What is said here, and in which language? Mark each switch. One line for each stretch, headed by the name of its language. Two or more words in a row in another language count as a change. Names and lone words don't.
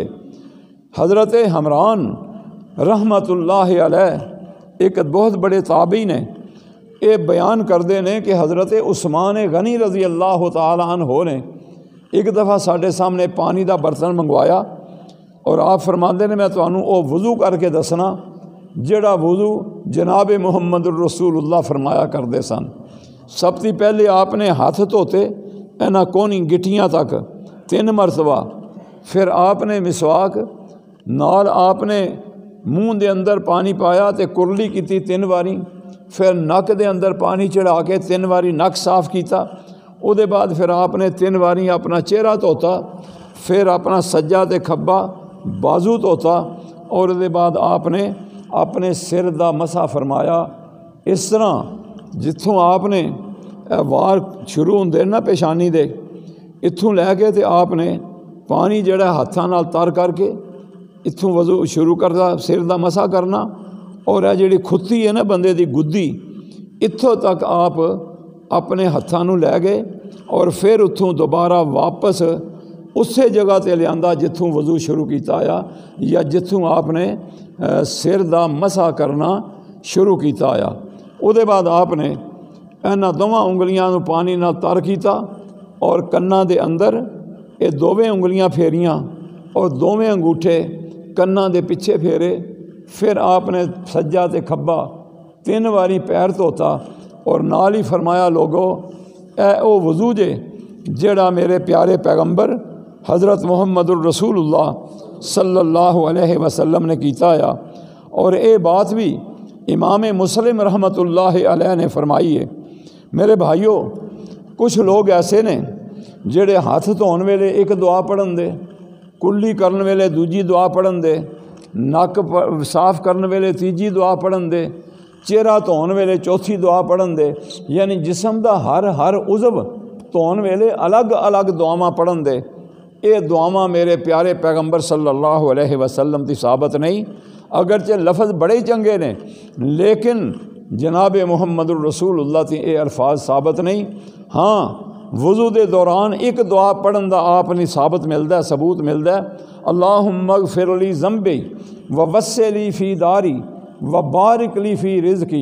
Punjabi: حضرت حمران رحمۃ اللہ علیہ ایک بہت بڑے تابعی نے یہ بیان کردے نے کہ حضرت عثمان غنی رضی اللہ تعالی عنہ نے ایک دفعہ ساڈے سامنے پانی دا برتن منگوایا، اور آپ فرماندے نے میں تانوں او وضو کر کے دسنا جڑا وضو جناب محمد الرسول اللہ فرمایا کردے سن۔ سب سے پہلے آپ نے ہاتھ دھوتے انہاں کونی گٹھیاں تک 3 مرتبہ، پھر آپ نے مسواک نال آپ نے منہ دے اندر پانی پایا تے کرلی کیتی 3 واری، پھر نک دے اندر پانی چڑھا کے 3 واری نک صاف کیتا، او دے بعد پھر آپ نے 3 واری اپنا چہرہ دھوتا، پھر اپنا سجا تے کھبا بازو دھوتا، اور دے بعد آپ نے اپنے سر دا مسح فرمایا۔ اس طرح جتھوں آپ نے وار شروع ہوندے نا پیشانی دے، اتھوں لے کے تے آپ نے پانی جڑا ہاتھاں نال تر کر کے اتھوں وضو شروع کردا، سر دا مسح کرنا، اور یہ جڑی کھتی ہے نا بندے دی گدی، اتھوں تک آپ اپنے ہاتھاں نوں لے گئے، اور پھر اتھوں دوبارہ واپس اسی جگہ تے لیاندا جتھوں وضو شروع کیتا آیا، یا جتھوں آپ نے سر دا مسح کرنا شروع کیتا آیا۔ او دے بعد آپ نے انہاں دوواں انگلیاں نوں پانی نال تر کیتا، اور کناں دے اندر یہ دوویں انگلیاں پھیریاں، اور دوویں انگوٹھے کناں دے پیچھے پھیرے، پھر آپ نے سجا تے کھبا 3 واری پیر دھوتا، اور نال ہی فرمایا لوگو اے او وضو جے جڑا میرے پیارے پیغمبر حضرت محمد الرسول اللہ صلی اللہ علیہ وسلم نے کیتا ہے، اور اے بات بھی امام مسلم رحمۃ اللہ علیہ نے فرمائی ہے۔ میرے بھائیو، کچھ لوگ ایسے نے جڑے ہاتھ دھون ویلے ایک دعا پڑھن دے، کلی کرن ویلے دوجی دعا پڑھن دے، نک صاف کرن ویلے تیجی دعا پڑھن دے، چہرہ دھون ویلے چوتھی دعا پڑھن دے، یعنی جسم دا ہر عضو دھون ویلے الگ الگ دعاواں پڑھن دے۔ یہ دعاواں میرے پیارے پیغمبر صلی اللہ علیہ وسلم کی ثابت نہیں، اگرچہ لفظ بڑے ہی چنگے نے، لیکن جناب محمد الرسول اللہ تی یہ الفاظ ثابت نہیں۔ ہاں، وضو دے دوران ایک دعا پڑھن دا آپ نے ثابت ملتا ہے، ثبوت ملتا ہے،
Arabic: اللہم اغفر لی ذنبی ووسع لی فی داری وبارک لی فی رزقی۔